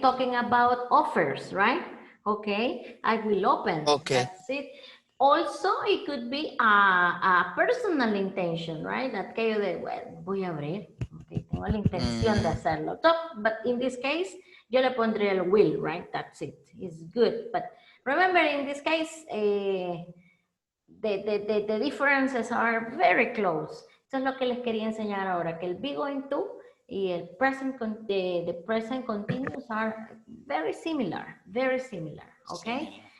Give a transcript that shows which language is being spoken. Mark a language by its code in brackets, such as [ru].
[en] Talking about offers, right? Okay, I will open. Okay. That's it. Also, it could be a personal intention, right? [es] That que yo de, bueno, voy a abrir. Okay, tengo la intención de hacerlo. [en] So, but in this case, [es] yo le pondré el [en] will, right? That's it. It's good. But remember, in this case, the differences are very close. [es] Eso es lo que les quería enseñar ahora, que el [en] be going to [es] y el present, [en] the present continuous are very similar, okay?